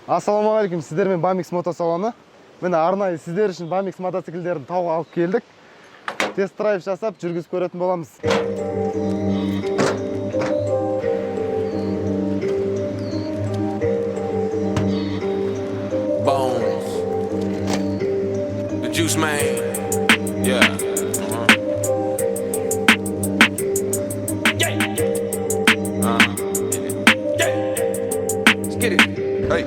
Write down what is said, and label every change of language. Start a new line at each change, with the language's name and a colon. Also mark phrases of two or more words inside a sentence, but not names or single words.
Kazakh: Ассалаумағалейкум, сіздермен Bamix мотосалоны. Міне арнайы сіздер үшін Bamix мотоциклдерін тауға алып келдік. Тест-драйв жасап, жүргізіп көретін боламыз.
English: Bones, the Juice Man, yeah. Let's get it. Hey.